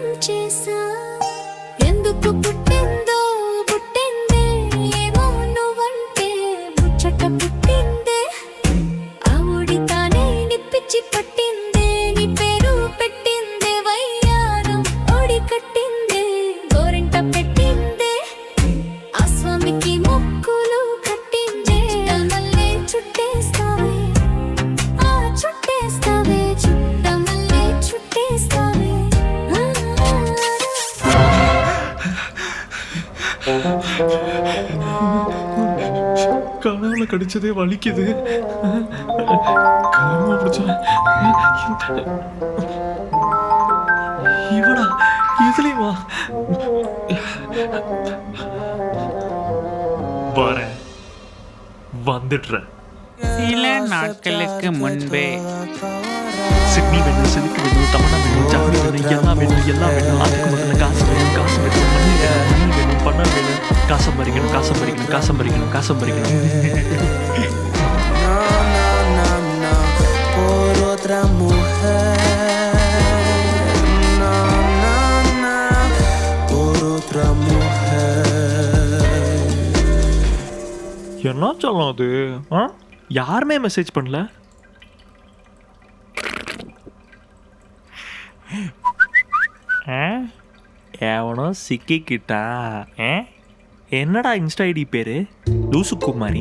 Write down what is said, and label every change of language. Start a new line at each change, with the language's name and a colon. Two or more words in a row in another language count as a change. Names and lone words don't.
Telugu: చేసా ఎందుకు పుట్టిందో పుట్టిందే ఏమో నువ్వంటే ముచ్చట పుట్టిందే ఆవుడి తానే నిప్పిచ్చి పట్టిందే నీ పేరు పెట్టిందే వయ్యారం ఓడి కట్టిందే గోరింట పెట్టిందే ఆ స్వామికి మొక్కులు కట్టిందే మళ్ళీ చుట్టేస్తావే ఆ చుట్టేస్తావే చుట్ట మళ్ళీ చుట్టేస్తావే
Tamil: கனவுல கடிச்சதே வலிக்குது. கனவு பிடிச்சா இவடா இதுலயுமா வரேன் வந்துடுறேன். சில நாட்களுக்கு முன்பே சிட்னி வேணும், சிலுக்கு வேணும், தமனா வேணும், ஜாடி வேணும், எல்லாம் வேணும், எல்லாம் வேணும். அதுக்கு முதல்ல காசு வேணும், காசு வேணும், மணி வேணும், மணி வேணும், பணம் வேணும். காசம் பறிக்கணும், காசம் பறிக்கணும், காசம் பறிக்கணும், காசம் பறிக்கணும்.
Spanish: por otra mujer, no, no, no, por otra mujer.
Tamil: என்ன சொல்லலாம் அது? யாருமே மெசேஜ் பண்ணல. எவனோ சிக்கிக்கிட்டா. என்னடா
English: Insta ID
Tamil: பேரு? லூசு குமாரி.